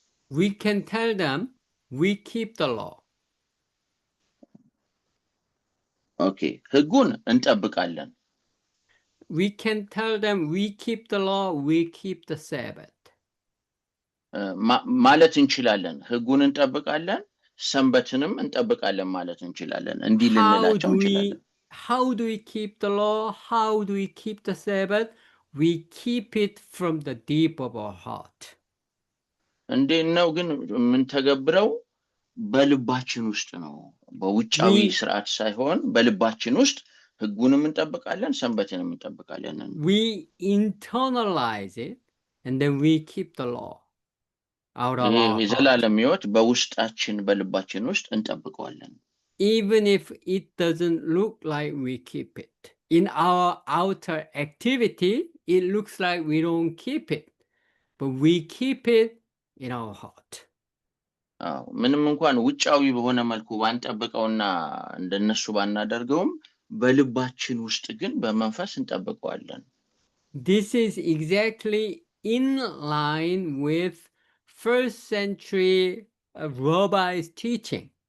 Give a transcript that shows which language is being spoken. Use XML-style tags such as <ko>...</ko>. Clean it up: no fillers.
<en>We can tell them we keep the law.</en> <am>Okay, ህጉን እንጠብቃለን።</am> <en>We can tell them we keep the law, we keep the Sabbath.</en> <am>ማለት እንችላለን። ህጉን እንጠብቃለን፣ ሰንበትንም እንጠብቃለን ማለት እንችላለን። እንዲህ ልንላቸው እንችላለን።</am> <en>How do we keep the law? How do we keep the Sabbath? We keep it from the deep of our heart.</en> <am>እንዴት ነው ግን የምንተገብረው? በልባችን ውስጥ ነው። በውጫዊ ስርዓት ሳይሆን በልባችን ውስጥ ህጉንም እንጠብቃለን፣ ሰንበትንም እንጠብቃለን።</am> <en>We internalize it and then we keep the law out of our heart.</en> <am>የዘላለም ሕይወት በውስጣችን በልባችን ውስጥ እንጠብቀዋለን።</am> <en>Even if it doesn't look like we keep it. In our outer activity, it looks like we don't keep it. But we keep it in our heart.</en> <am>ምንም እንኳን ውጫዊ በሆነ መልኩ ባንጠብቀውና እንደነሱ ባናደርገውም በልባችን ውስጥ ግን በመንፈስ እንጠብቀዋለን።</am> <en>This is exactly in line with first century rabbis' teaching.</en>